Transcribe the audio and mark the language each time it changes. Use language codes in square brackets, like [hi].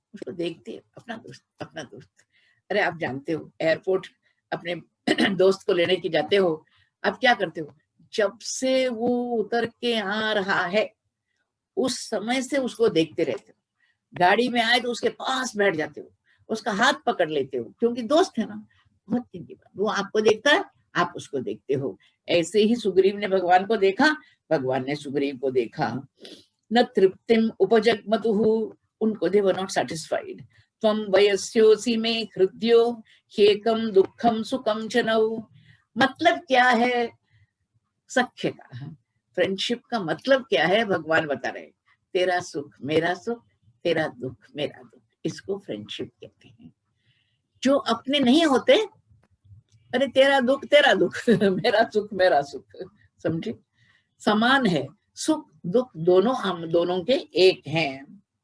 [hi] उसको देखते अपना दोस्त, अपना दोस्त। अरे आप जानते हो एयरपोर्ट अपने दोस्त को लेने की जाते हो, आप क्या करते हो, जब से वो उतर के आ रहा है उस समय से उसको देखते रहते हो, गाड़ी में आए तो उसके पास बैठ जाते हो, उसका हाथ पकड़ लेते हो, क्योंकि दोस्त है ना। बहुत दिन के बाद वो आपको देखता है, आप उसको देखते हो। ऐसे ही सुग्रीव ने भगवान को देखा, भगवान ने सुग्रीव को देखा। [sa] न तृप्तिम उपजग्मतुः, उनको [en] They were not satisfied. [sa] त्वं वयस्योसि मे हृद्यो ह्येकं दुःखं सुखं च नौ। [hi] मतलब क्या है सख्य का, फ्रेंडशिप का मतलब क्या है भगवान बता रहे, तेरा सुख मेरा सुख, तेरा दुख मेरा दुख, इसको फ्रेंडशिप कहते हैं। जो अपने नहीं होते, अरे तेरा दुख तेरा दुख मेरा सुख मेरा सुख, समझे, समान है, सुख दुख दोनों हम दोनों के एक हैं।